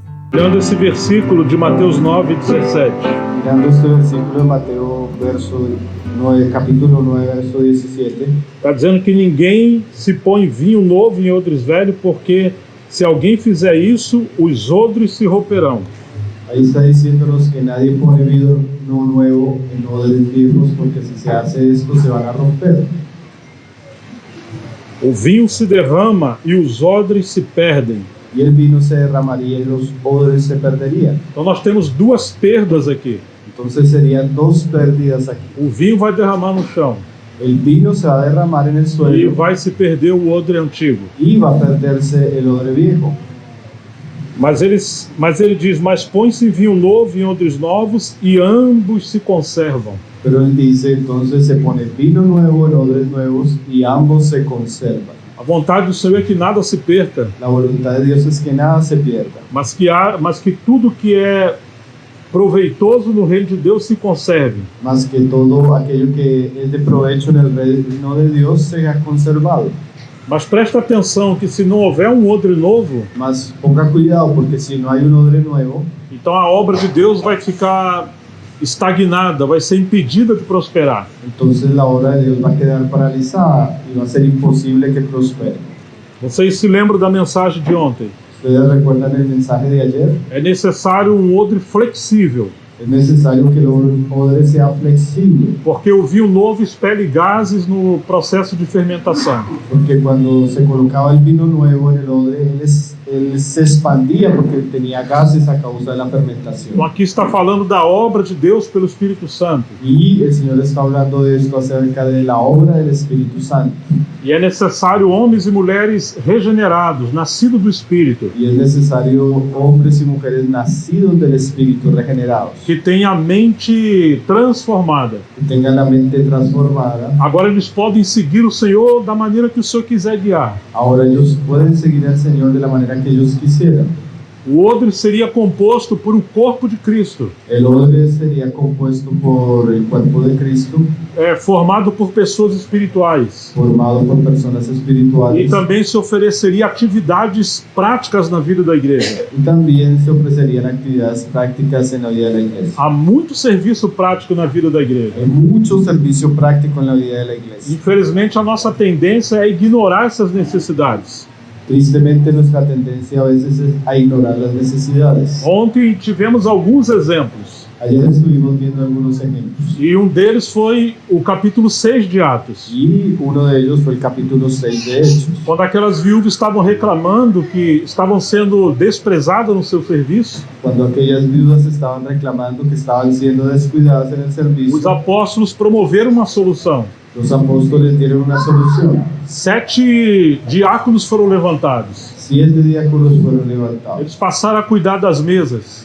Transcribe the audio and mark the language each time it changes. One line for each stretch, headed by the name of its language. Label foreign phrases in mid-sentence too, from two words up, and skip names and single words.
Portuguese: Olhando esse versículo de Mateus 9:17.
Spanish: Mirando este versículo de Mateo, capítulo 9, verso 17,
Portuguese: Está dizendo que ninguém se põe vinho novo em odres velho, porque se alguém fizer isso, os odres se romperão.
Spanish: ahí está diciéndonos que nadie pone vino nuevo en odres viejos, porque si se hace esto se van a romper.
Portuguese: O vinho se derrama e os odres se perdem.
Spanish: Y el vino se derramaría y los odres se perderían.
Portuguese: Então nós temos duas perdas aqui.
Spanish: Entonces serían dos pérdidas aquí.
Portuguese: O vinho vai derramar no chão
Spanish: El vino se va a derramar en el
Portuguese: e
Spanish: suelo
Portuguese: vai se perder o odre antigo.
Spanish: y va a perderse el odre viejo.
Portuguese: Mas ele diz, mas põe-se vinho novo em odres novos e ambos se conservam.
Spanish: Pero él dice, entonces se pone vino nuevo en odres nuevos y ambos se conservan.
Portuguese: A vontade do Senhor é que nada se perca,
Spanish: La voluntad de Dios es que nada se pierda,
Portuguese: mas que tudo que é proveitoso no reino de Deus se conserve.
Spanish: más que todo aquello que es de provecho en el reino de Dios sea conservado.
Portuguese: Mas presta atenção que se não houver um odre novo,
Spanish: Mas ponga cuidado, porque si no hay un odre nuevo,
Portuguese: então a obra de Deus vai ficar estagnada, vai ser impedida de prosperar.
Spanish: entonces la obra de Dios va a quedar paralizada y va a ser imposible que prospere.
Portuguese: Vocês se lembram da mensagem de ontem?
Spanish: ¿Ustedes recuerdan el mensaje de ayer?
Portuguese: É necessário um odre flexível,
Spanish: Es necesario que el odre sea flexible,
Portuguese: porque o vinho novo expele gases no processo de fermentação.
Spanish: porque cuando se colocaba el vino nuevo en el odre, él se expandía porque tenía gases a causa de la fermentación.
Portuguese: Então aqui está falando da obra de Deus pelo Espírito Santo.
Spanish: Y el Señor está hablando de esto acerca de la obra del Espíritu Santo.
Portuguese: E é necessário homens e mulheres regenerados, nascidos do Espírito,
Spanish: Y es necesario hombres y mujeres nacidos del Espíritu, regenerados,
Portuguese: que tenham a mente transformada.
Spanish: que tengan la mente transformada.
Portuguese: Agora eles podem seguir o Senhor da maneira que o Senhor quiser guiar.
Spanish: Ahora ellos pueden seguir al Señor de la manera que ellos quisieran.
Portuguese: O odre seria composto por um corpo de Cristo,
Spanish: El odre sería compuesto por el cuerpo de Cristo,
Portuguese: formado por pessoas espirituais.
Spanish: formado por personas
Portuguese: E
Spanish: espirituales,
Portuguese: também se ofereceria atividades práticas na vida da igreja.
Spanish: y también se ofrecerían actividades prácticas en la vida de la iglesia.
Portuguese: Há muito serviço prático na vida da igreja.
Spanish: Hay mucho servicio práctico en la vida de la iglesia.
Portuguese: Infelizmente, a nossa tendência é ignorar essas necessidades.
Spanish: Tristemente, nuestra tendencia a veces es a ignorar las necesidades.
Portuguese: Ontem tivemos alguns exemplos,
Spanish: Ayer estuvimos viendo algunos ejemplos,
Portuguese: e um deles foi o capítulo 6 de Atos,
Spanish: y uno de ellos fue el capítulo 6 de Hechos,
Portuguese: quando aquelas viúvas estavam reclamando que estavam sendo desprezadas no seu serviço.
Spanish: cuando aquellas viudas estaban reclamando que estaban siendo descuidadas en el
Portuguese: Os
Spanish: servicio.
Portuguese: apóstolos promoveram uma solução.
Spanish: Los apóstoles dieron una solución.
Portuguese: 7 diáconos foram levantados.
Spanish: 7 diáconos fueron levantados.
Portuguese: Eles passaram a cuidar das mesas.